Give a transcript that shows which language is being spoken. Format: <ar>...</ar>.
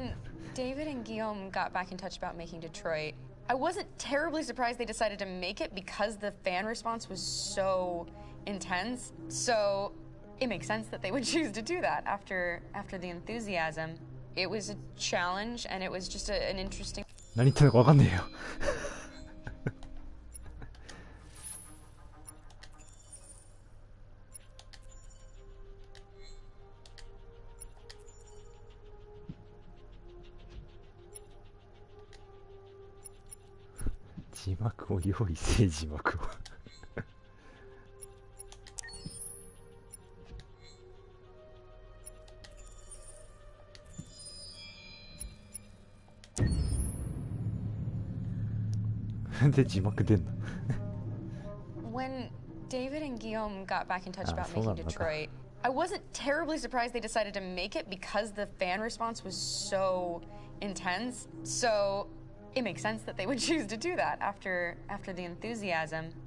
<en>When David and Guillaume got back in touch about making Detroit, I wasn't terribly surprised they decided to make it because the fan response was so intense. So it makes sense that they would choose to do that after the enthusiasm. It was a challenge, and it was just an interesting.</en> <ja>何言ってんのか分かんねえよ字幕を用意せ字幕をなんで字幕出んの</ja> <en>When David and Guillaume got back in touch about making Detroit, I wasn't terribly surprised they decided to make it because the fan response was so intense. So it makes sense that they would choose to do that after the enthusiasm.</en>